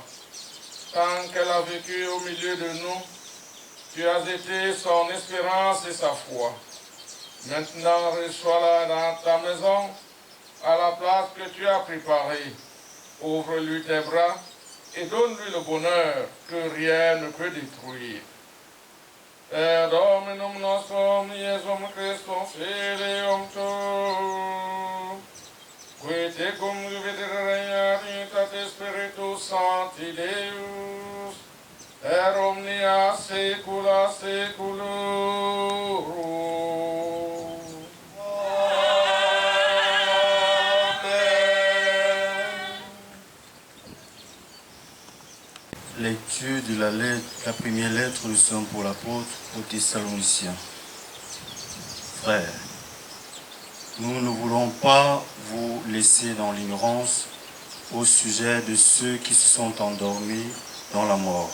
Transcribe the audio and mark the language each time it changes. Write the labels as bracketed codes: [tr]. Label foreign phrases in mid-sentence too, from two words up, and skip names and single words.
[fr] Tant qu'elle a vécu au milieu de nous, tu as été son espérance et sa foi. Maintenant, reçois-la dans ta maison, à la place que tu as préparée. Ouvre-lui tes bras et donne-lui le bonheur que rien ne peut détruire. [la] Per Dominum nostrum Iesum Christum Filium Tuum, qui tecum vivere regnat in unitate Spiritus Sancti Deus, per omnia saecula saeculorum. [fr] Lecture de la première lettre de Saint Paul l'apôtre aux Thessaloniciens. Frères, nous ne voulons pas vous laisser dans l'ignorance au sujet de ceux qui se sont endormis dans la mort.